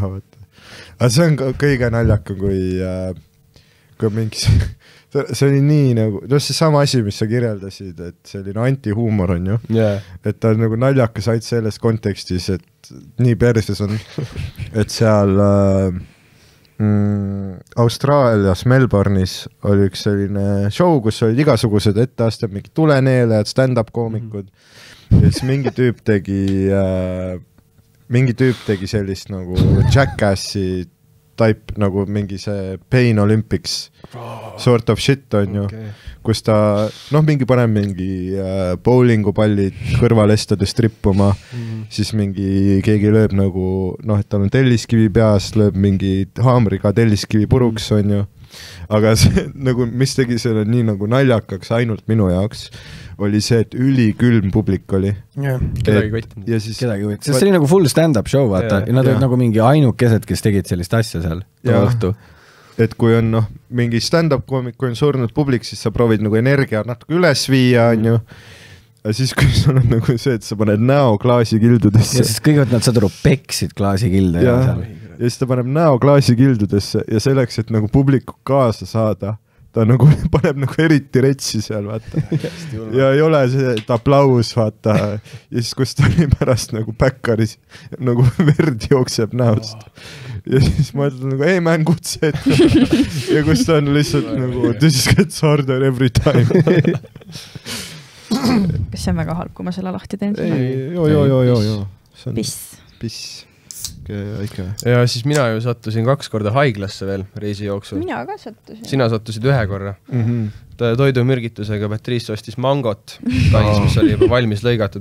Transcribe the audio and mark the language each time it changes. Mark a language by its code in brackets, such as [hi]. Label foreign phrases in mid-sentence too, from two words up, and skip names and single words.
[et] Aga see on kõige naljakam, kui mingi see oli nii nagu, see sama asi, mis sa kirjeldasid, et selline antihuumor on ju, et ta on nagu naljakas ainult selles kontekstis, et nii perses on, et seal Austraalias Melbourne'is oli üks selline show, kus olid igasugused etteasted, mingi tuleneelejad, stand-up koomikud ja siis mingi tüüp tegi sellist nagu Jackassi type, nagu mingi see Pain Olympics [en] sort of shit [et] on ju, kus ta mingi paneb mingi bowlingupallid kõrvalestades trippuma, siis mingi keegi lööb nagu, et tal on telliskivi peas, lööb mingi haamriga telliskivi puruks on ju, aga see nagu, mis tegi selle nii nagu naljakaks ainult minu jaoks, oli see, et ülikülm publik oli. Kedagi võttinud. Kedagi võttinud. Sest see oli nagu [en] full stand-up show, [et] vaata. Ja nad olid nagu mingi ainukesed, kes tegid sellist asja seal õhtu. Et kui on mingi stand-up koomik, kui on surnud publik, siis sa proovid nagu energia natuke üles viia, on ju. Ja siis, kui sul on nagu see, et sa paned näo klaasikildudesse. Ja siis kõigepealt nad saad aru peksid klaasikilde. Ja siis ta paneb näo klaasikildudesse ja selleks, et nagu publiku kaasa saada, ta nagu paneb nagu eriti retsi seal, vaata. Ja ei ole see, et aplaus, vaata. Ja siis, kus ta oli pärast nagu päkkaris, nagu verd jookseb näost. Ja siis ma ütlen nagu, [en] hey man, good set. [et] Ja kus ta on lihtsalt nagu, [en] this gets harder every time. [et] Kas see on väga halb, kui ma selle lahti teen? Joo. Piss. Ja siis mina ju sattusin 2 korda haiglasse veel reisi jooksul. Mina ka sattusin. Sina sattusid 1 korra. Toidumürgitusega Patrice ostis mangot Tais, mis oli juba valmis lõigatud.